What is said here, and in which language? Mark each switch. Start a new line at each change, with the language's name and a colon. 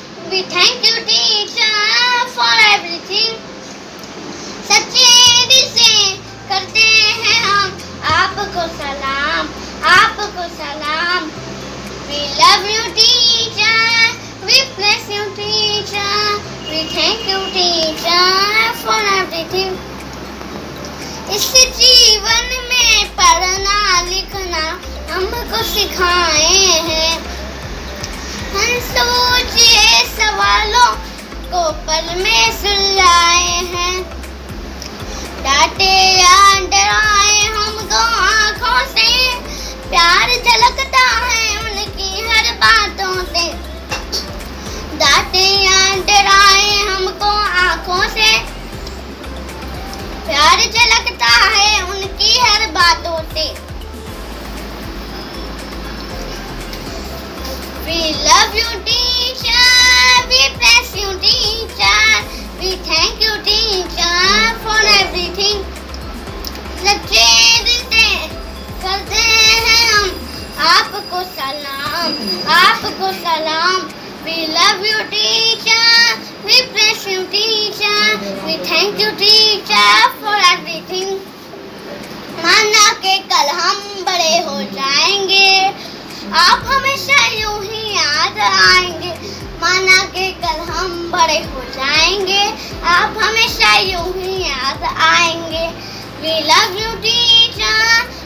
English: We thank you, teacher, for everything.
Hindi: सच्चे दिल से करते हैं हम आपको सलाम, आपको सलाम.
English: We love you, teacher. We bless you, teacher. We thank you, teacher, for everything.
Hindi: इस जीवन में पढ़ना लिखना हमको सिखाए हैं. हम सोचे सवालों को पल में सुलझाए हैं. डांटे या डराए हमको आँखों से, प्यार झलकता है उनकी हर बातों से. डांटे या डराए हमको आँखों से, प्यार झलकता है उनकी हर बातों से.
English: We love you, teacher. We bless you, teacher. We thank you, teacher, for everything.
Hindi: सच्चे दिल से करते हैं हम आपको सलाम, आपको सलाम.
English: We love you, teacher. We bless you, teacher. We thank you, teacher, for everything.
Hindi: माना के कल हम बड़े हो जाएंगे, आप हमेशा यूं ही याद आएंगे. माना के कल हम बड़े हो जाएंगे, आप हमेशा यूं ही याद आएंगे.
English: We love you, teacher.